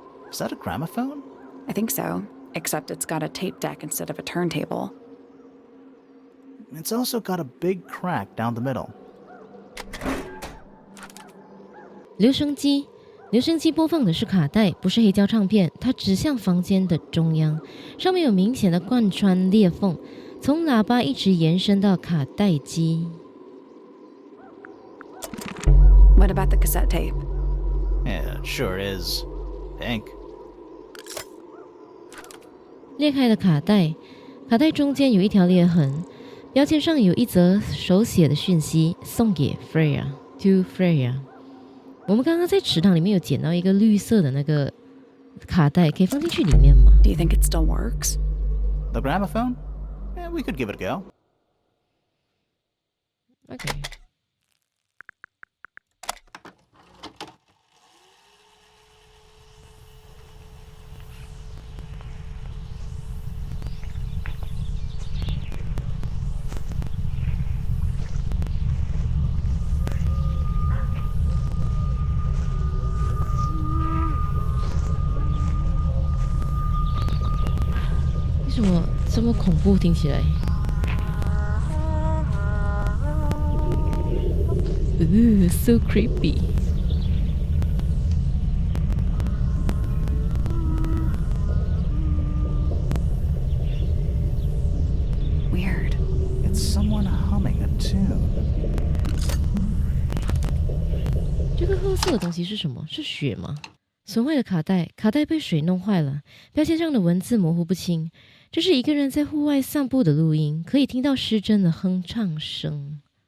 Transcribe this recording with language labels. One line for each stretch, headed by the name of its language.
English: Is that a gramophone? I think so, except it's got a tape deck instead of a turntable. It's also got a big crack down the middle.
Chinese: 留声机，留声机播放的是卡带，不是黑胶唱片。它指向房间的中央，上面有明显的贯穿裂缝，从喇叭一直延伸到卡带机。
English: What about the cassette tape? Yeah, it sure is. Pink.
Chinese: 裂开的卡带，卡带中间有一条裂痕，标签上有一则手写的讯息，送给 Freya to Freya。我们刚刚在池塘里面有捡到一个绿色的那个卡带，可以放进去里面吗？
English: Do you think it still works? The gramophone? Yeah, we could give it a go. Okay.
Chinese: 为什么这么恐怖？听起来。
English: So creepy. Weird. It's someone humming a tune.
Chinese: 这个褐色的东西是什么？是血吗？损坏的卡带，卡带被水弄坏了，标签上的文字模糊不清。这是一个人在户外散步的录音，可以听到失真的哼唱声。